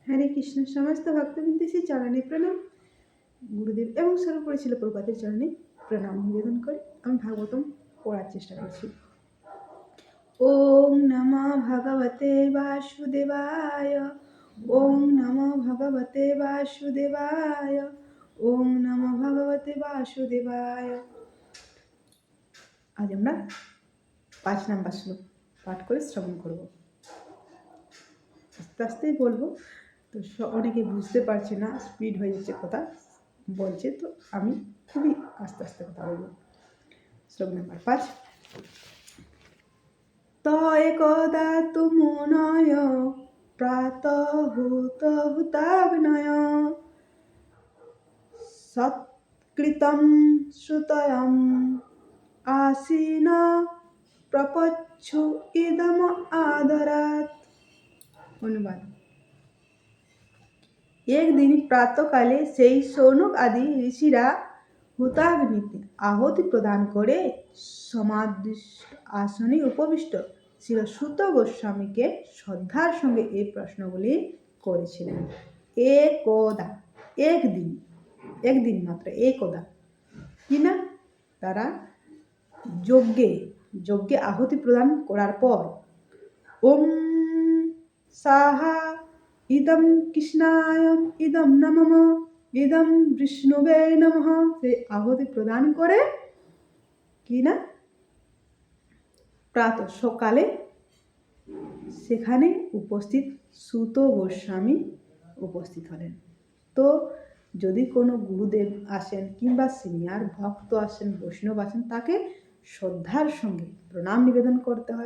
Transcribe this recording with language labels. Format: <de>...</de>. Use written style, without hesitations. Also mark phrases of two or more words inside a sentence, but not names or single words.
<bn>হরে কৃষ্ণ। সমস্ত ভক্তবৃন্দ শ্রী চরণে প্রণাম। গুরুদেব এবং সর্বোপরি ছিল প্রভুপাদের চরণে প্রণাম নিবেদন করে আমি ভাগবতম পড়ার চেষ্টা করছি।</bn> <sa>ওম নমঃ ভগবতে বাসুদেবায়। ওম নমঃ ভগবতে বাসুদেবায়। ওম নমঃ ভগবতে বাসুদেবায়।</sa> <bn>আজ আমরা 5 নম্বর শ্লোক পাঠ করে শ্রবণ করব। আস্তে আস্তেই বলবো, তো অনেকে বুঝতে পারছে না, স্পিড হয়ে যাচ্ছে কথা বলছে, তো আমি খুবই আস্তে আস্তে কথা বলবো। শ্লোক নাম্বার 5।</bn> <sa>त एकदा तु मुनय प्रातहुताग्नय सत्कृतं श्रुतयम् आसीन प्रपच्छु इदम आदरात्।</sa> <bn>অনুবাদ। একদিন প্রাতকালে সেই সৌনক আদি ঋষিরা হুতাগ্নিতে আহুতি প্রদান করে সমাদৃষ্ট আসনে উপবিষ্ট শ্রী সুত গোস্বামীকে শ্রদ্ধার সঙ্গে এই প্রশ্নগুলি করেছিলেন। একদা, একদিন, একদিন মাত্র, একদা কিনা তারা যজ্ঞে আহুতি প্রদান করার পর</bn> <sa>ওম সাহা ইদম কৃষ্ণায় ইদম নমঃ ইদম বিষ্ণুবে নমঃ</sa> <bn>সে আহুতি প্রদান করে কিনা প্রাত সকালে সেখানে উপস্থিত সুত গোস্বামী উপস্থিত হলেন। তো যদি কোনো গুরুদেব আসেন কিংবা সিনিয়র ভক্ত আসেন, বৈষ্ণব আসেন, তাকে শ্রদ্ধার সঙ্গে প্রণাম নিবেদন করতে হয়।</bn>